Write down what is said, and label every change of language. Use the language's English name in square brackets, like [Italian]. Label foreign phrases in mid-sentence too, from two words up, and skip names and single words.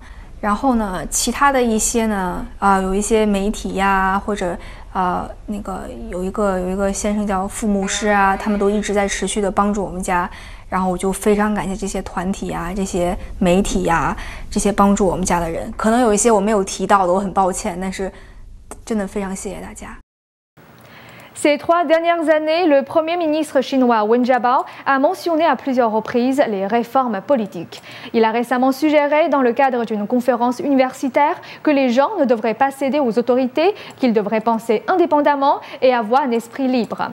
[Chinese] 然后呢，其他的一些呢，有一些媒体呀，或者那个有一个先生叫副牧师啊，他们都一直在持续的帮助我们家。然后我就非常感谢这些团体啊，这些媒体呀，这些帮助我们家的人。可能有一些我没有提到的，我很抱歉，但是真的非常谢谢大家。 [French] Ces 3 dernières années, le Premier ministre chinois Wen Jiabao a mentionné à plusieurs reprises les réformes politiques. Il a récemment suggéré, dans le cadre d'une conférence universitaire, que les gens ne devraient pas céder aux autorités, qu'ils devraient penser indépendamment et avoir un esprit libre.